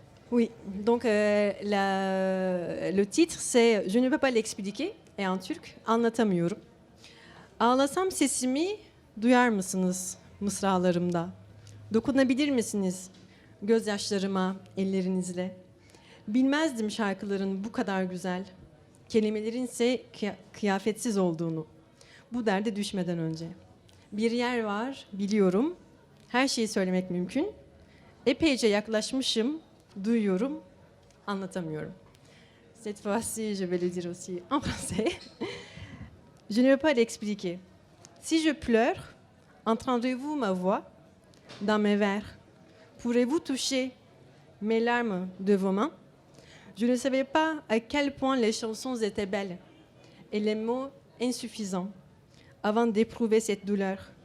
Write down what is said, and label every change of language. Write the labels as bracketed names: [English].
[French] Oui, donc le titre c'est Je ne peux pas l'expliquer et en Türk anlatamıyorum. [Turkish] Ağlasam sesimi duyar mısınız mısralarımda? Dokunabilir misiniz gözyaşlarıma ellerinizle? Bilmezdim şarkıların bu kadar güzel, kelimelerin ise kıyafetsiz olduğunu. Bu derde düşmeden önce. Bir yer var, biliyorum. Her şeyi söylemek mümkün. Epeyce yaklaşmışım, duyuyorum, anlatamıyorum. [French] Cette fois-ci, je vais le dire aussi en français. Je ne peux pas l'expliquer. Si je pleure, entendrez-vous ma voix dans mes vers? Pourrez-vous toucher mes larmes de vos mains? Je ne savais pas à quel point les chansons étaient belles et les mots insuffisants avant d'éprouver cette douleur.